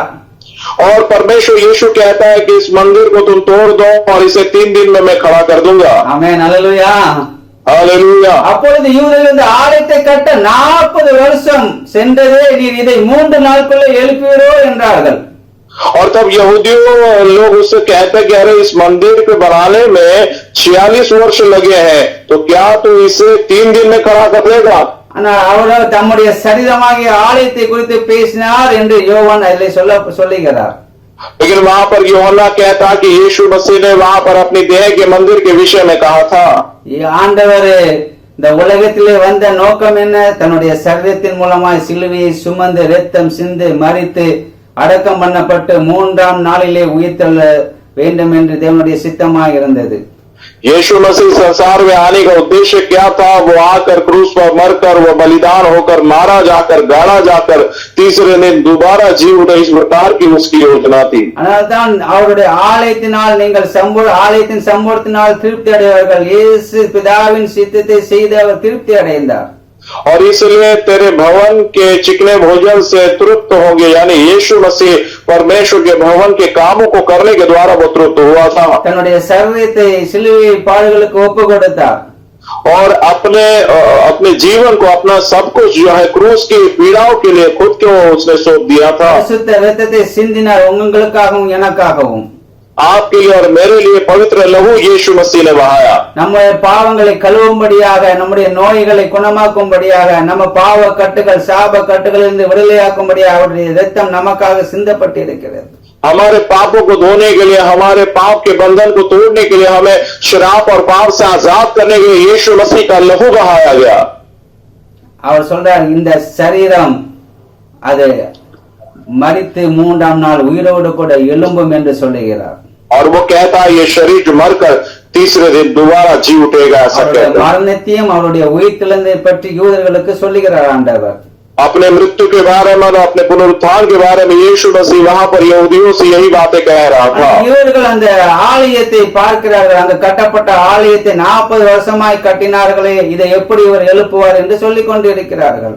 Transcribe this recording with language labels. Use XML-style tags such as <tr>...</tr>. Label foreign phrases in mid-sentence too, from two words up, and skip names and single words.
<hi>और परमेश्वर यीशु कहता है कि इस मंदिर को तुम तोड़ दो और इसे 3 दिन में मैं खड़ा कर दूंगा.</hi> <ta>ஆமென், அல்லேலூயா.</ta> <hi>हालेलुया.</hi> <ta>அப்பொழுது யூதர்கள் இந்த ஆலயத்தை கட்ட 40 வருஷம் சென்றதே, நீர் இதை 3 நாளுக்குள்ள எழுப்புவீரோ என்றார்கள்.</ta> <hi>और तब यहूदियों लोग उससे कहते कि अरे इस मंदिर को बनाने में 46 वर्ष लगे हैं, तो क्या तू इसे 3 दिन में खड़ा कर देगा?</hi> <ta>ஆனா அவர் தம்முடைய சரீரமாகிய ஆலயத்தை குறித்து பேசினார் என்று யோவான் அதிலே சொல்லுகிறார்.</ta> <hi>लेकिन वहां पर यूहन्ना कहता कि यीशु मसीह ने वहां पर अपनी देह के मंदिर के विषय में कहा था.</hi> <ta>ஆண்டவர் இந்த உலகத்திலே வந்த நோக்கம் என்ன? தன்னுடைய சரீரத்தின் மூலமாய் சிலுவையை சுமந்து இரத்தம் சிந்து மரித்து அடக்கம் பண்ணப்பட்டு 3ஆம் நாளிலே உயிர்த்தெழ வேண்டும் என்று தேவனுடைய சித்தமாய் இருந்தது.</ta> <hi>यीशु मसीह संसार में आने का उद्देश्य क्या था? वो आकर क्रूस पर मरकर, वो बलिदान होकर, मारा जाकर, गाड़ा जाकर तीसरे दिन दोबारा जी उठे, इस प्रकार की उसकी योजना थी.</hi> <ta>அதனால்தான் அவருடைய ஆலயத்தினால் நீங்கள் ஆலயத்தின் சம்பூர்ணத்தினால் திருப்தி அடைவார்கள். இயேசு பிதாவின் சித்தத்தை செய்து அவர் திருப்தி அடைந்தார்.</ta> <hi>और इसलिए तेरे भवन के चिकने भोजन से तृप्त होंगे, यानी यीशु मसीह परमेश्वर के भवन के कामों को करने के द्वारा वो तृप्त हुआ था.</hi> <ta>தன்னுடைய சரீரத்தை சிலுவை பாடுகளுக்கு ஒப்பு கொடுத்தார்.</ta> <hi>और अपने जीवन को, अपना सब कुछ जो है क्रूस की पीड़ाओं के लिए खुद को उसने सौंप दिया था.</hi> <ta>பரிசுத்த இரத்தத்தை சிந்தினார், உங்களுக்காகவும் எனக்காகவும்.</ta> <hi>आपके लिए और मेरे लिए पवित्र लहू यीशु मसीह ने बहाया.</hi> <ta>நம்முடைய பாவங்களை கழுவும்படியாக, நம்முடைய நோய்களை குணமாக்கும்படியாக, நம்ம பாவ கட்டுகள் சாப கட்டுகளிலிருந்து விடுதலையாக்கும்படியாக அவருடைய இரத்தம் நமக்காக சிந்தப்பட்டிருக்கிறது.</ta> <hi>हमारे पापों को धोने के लिए, हमारे पाप के बंधन को तोड़ने के लिए, हमें शराब और पाप से आजाद करने के लिए यीशु मसीह का लहू बहाया गया.</hi> <ta>அவர் சொல்றார், இந்த சரீரம் அது மரித்து 3ஆம் நாள் உயிரோடு கூட எழும்பும் என்று சொல்லுகிறார்.</ta> <hi>और वो कहता है ये शरीर जो मरकर तीसरे दिन दोबारा जी उठेगा, ऐसा कहता है.</hi> <ta>மரணத்தையும் அவருடைய உயிர்த்தெழுந்ததை பற்றி யூதர்களுக்கு சொல்லுகிறார் ஆண்டவர்.</ta> <hi>अपने मृत्यु के बारे में, अपने पुनरुत्थान के बारे में यीशु मसीह वहां पर यहूदियों से यही बातें कह रहा था.</hi> <ta>இவர்கள் அந்த ஆலயத்தை பார்க்கிறார்கள், அந்த கட்டப்பட்ட ஆலயத்தை 40 வருஷமாய் கட்டினார்களே, இதை எப்படி இவர் எழுப்புவார் என்று சொல்லிக் கொண்டிருக்கிறார்கள்.</ta>